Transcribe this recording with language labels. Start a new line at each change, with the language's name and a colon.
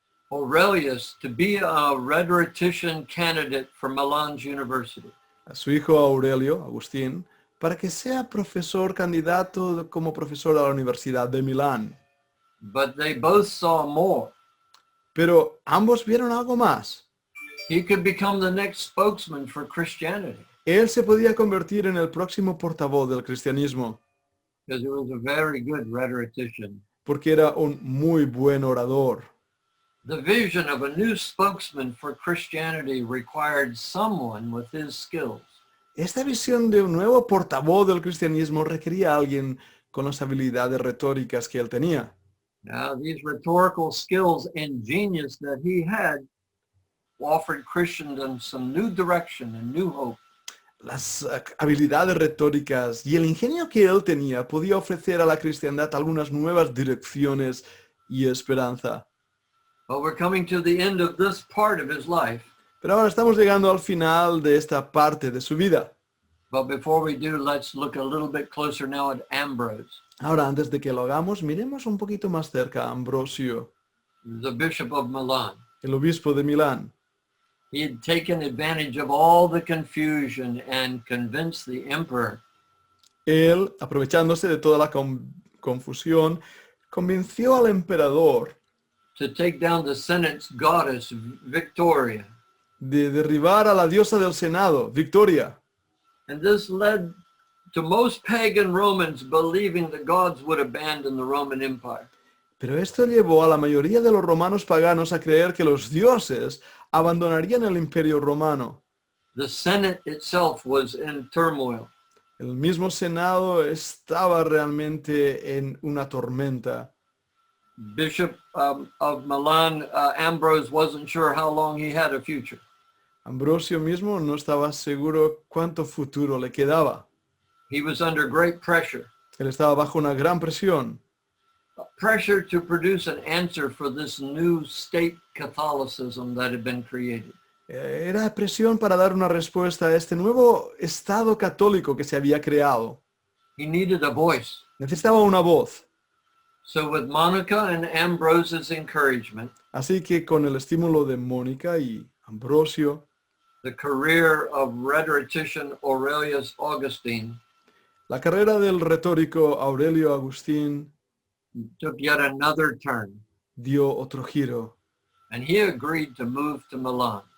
English: Aurelius, to be a rhetorician candidate for Milan's university.
Spanish: a su hijo Aurelio, Agustín, para que sea profesor candidato como profesor a la Universidad de Milán.
English: But they both saw more.
Spanish: Pero ambos vieron algo más.
English: He could become the next spokesman for Christianity
Spanish: Él se podía convertir en el próximo portavoz del cristianismo,
English: because he was a very good rhetorician.
Spanish: porque era un muy buen orador.
English: The vision of a new spokesman for Christianity required someone with his skills.
Spanish: Esta visión de un nuevo portavoz del cristianismo requería a alguien con las habilidades retóricas que él tenía.
English: Now, these rhetorical skills and genius that he had offered Christendom some new direction and new hope.
Spanish: Las habilidades retóricas y el ingenio que él tenía podía ofrecer a la cristiandad algunas nuevas direcciones y esperanza.
English: But we're coming to the end of this part of his life.
Spanish: Pero ahora estamos llegando al final de esta parte de su vida.
English: But before we do, let's look a little bit closer now at Ambrose,
Spanish: Ahora, antes de que lo hagamos, miremos un poquito más cerca a Ambrosio,
English: the bishop of Milan.
Spanish: el obispo de Milán.
English: He had taken advantage of all the confusion and convinced the emperor
Spanish: Él, aprovechándose de toda la confusión, convenció al emperador
English: to take down the Senate's goddess, Victoria.
Spanish: de derribar a la diosa del Senado, Victoria.
English: And this led to most pagan Romans believing the gods would abandon the Roman Empire.
Spanish: Pero esto llevó a la mayoría de los romanos paganos a creer que los dioses abandonarían el imperio romano.
English: The Senate itself was in turmoil.
Spanish: El mismo Senado estaba realmente en una tormenta.
English: Bishop of Milan, Ambrose, wasn't sure how long he had a future.
Spanish: Ambrosio mismo no estaba seguro cuánto futuro le quedaba.
English: He was under great pressure.
Spanish: Él estaba bajo una gran presión.
English: Pressure to produce an answer for this new state Catholicism that had been created.
Spanish: Era presión para dar una respuesta a este nuevo estado católico que se había creado.
English: He needed a voice.
Spanish: Necesitaba una voz.
English: So with Monica and Ambrose's encouragement,
Spanish: Así que con el estímulo de Mónica y Ambrosio,
English: the career of rhetorician Aurelius Augustine
Spanish: la carrera del retórico Aurelio Agustín
English: took yet another turn,
Spanish: dio otro giro
English: and he agreed to move to Milan.